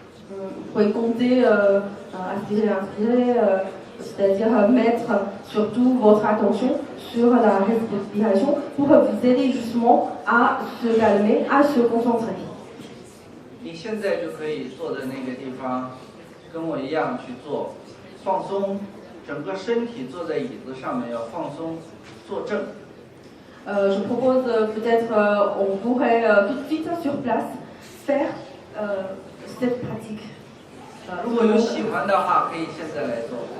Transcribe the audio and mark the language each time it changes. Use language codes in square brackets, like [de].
[fr] Vous pouvez compter, aspirer, inspirer, c'est-à-dire mettre surtout votre attention sur la respiration pour vous aider justement à se calmer, à se concentrer. [zh] 你现在就可以坐在那个地方，跟我一样去做，放松。整个身体坐在椅子上面要放松，坐正。 [fr] Je propose peut-être on pourrait tout de suite sur place faire cette pratique. [zh] 如果有喜欢的话，可以现在来做。